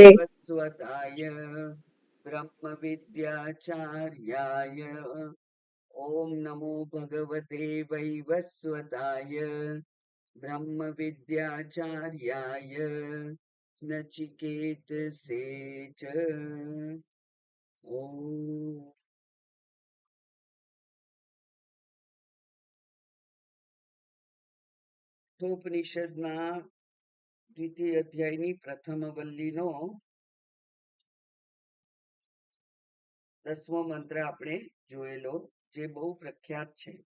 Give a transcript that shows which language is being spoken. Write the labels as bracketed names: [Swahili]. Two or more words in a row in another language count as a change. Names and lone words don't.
[Sanskrit] वस्वताय ब्रह्मविद्याचार्याय। ॐ नमो भगवते वैवस्वताय ब्रह्मविद्याचार्याय नचिकेतसे च। [Gujarati] ॐ તોપનિષદના દ્વિતીય અધ્યાયની પ્રથમ વલ્લીનો 10મો મંત્ર આપણે જોયેલો, જે બહુ પ્રખ્યાત છે.